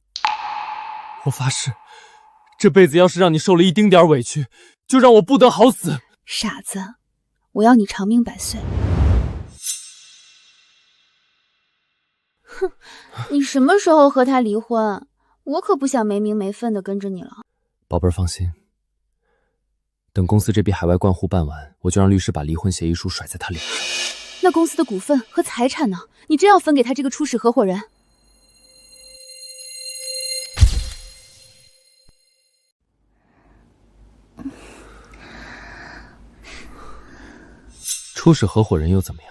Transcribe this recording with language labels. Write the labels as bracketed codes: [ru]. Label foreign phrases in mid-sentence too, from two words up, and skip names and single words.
[zh] 我發誓，這輩子要是讓你受了一丁點委屈，就讓我不得好死。傻子，我要你長命百歲。哼，你什麼時候和他離婚？我可不想沒名沒分的跟着你了。寶貝兒放心，等公司這筆海外灌戶辦完，我就讓律師把離婚協議書甩在他臉上。那公司的股份和財產呢？你真要分給他這個初始合夥人？初始合夥人又怎麼樣？